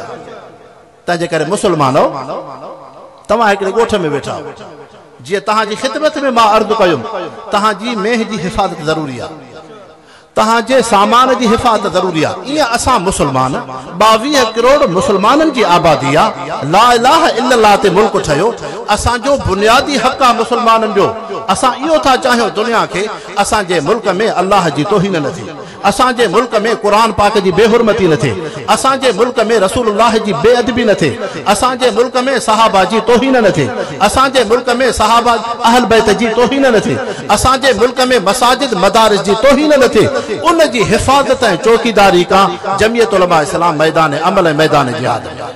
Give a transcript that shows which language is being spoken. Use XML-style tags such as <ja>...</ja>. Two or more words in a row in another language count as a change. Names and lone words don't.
<sd>तंहिंजे करे मुसलमानो तव्हां हिकिड़े ॻोठ में वेठा जीअं तव्हांजी ख़िदमत में मां अर्ज़ु कयुमि तव्हांजी मेह जी हिफ़ाज़त ज़रूरी आहे तव्हांजे सामान जी हिफ़ाज़त ज़रूरी आहे ईअं असां मुसलमान 22 करोड़ मुसलमाननि जी आबादी आहे</sd> <ar>لا إله إلا الله</ar> <sd>ते मुल्क ठहियो असांजो बुनियादी हक़ आहे मुसलमाननि जो असां इहो था चाहियूं दुनिया खे असांजे मुल्क में अल्लाह जी तौहीन न थिए असांजे मुल्क में कुरान पाक जी बेहुरमती न थिए असांजे मुल्क में रसूलुल्लाह जी बेअदबी न थिए असांजे मुल्क में सहाबा जी तौहीन न थिए असांजे मुल्क में सहाबा अहल बैत जी तौहीन न थिए असांजे मुल्क में मसाजिद मदारिस जी तौहीन न थिए उन जी हिफ़ाज़त ऐं चौकीदारी का जमीयत उलमा इस्लाम मैदान अमल ऐं मैदान जिहाद</sd>